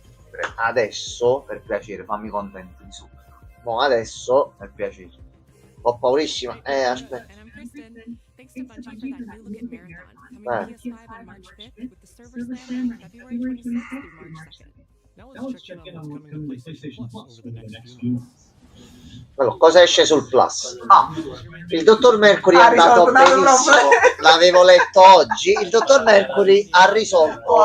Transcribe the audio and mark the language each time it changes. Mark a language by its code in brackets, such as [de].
[it] Per piacere, fammi contento di su. mo adesso Per piacere. ho paurissima. Aspetta. [en] And I'm Kristen. Thanks to Bungie for that new look at Marathon, coming to PS5 on March 5th with the Server Slam on February 26th through March 2nd. Now let's check in on what's coming to PlayStation Plus over the next few months. [it] Allora, cosa esce sul Plus? Ah, Il dottor Mercury è andato benissimo. L'avevo letto oggi. Il dottor Mercury ha risolto.